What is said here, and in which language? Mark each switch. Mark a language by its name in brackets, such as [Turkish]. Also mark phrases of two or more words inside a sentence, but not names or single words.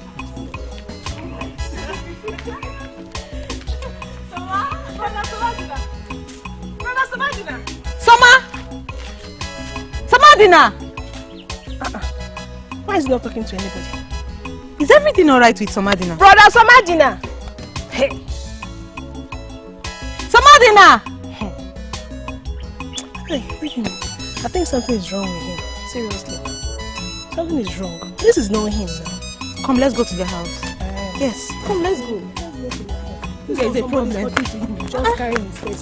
[English] Somadina! Why is he not talking to anybody? Is everything alright with Somadina? Brother Somadina! Hey! Somadina! Hey, I think something is wrong with him. Seriously. Something is wrong. This is not him now. Come, let's go to the house. Yes. Come, let's go. There is a problem. Just carrying his face.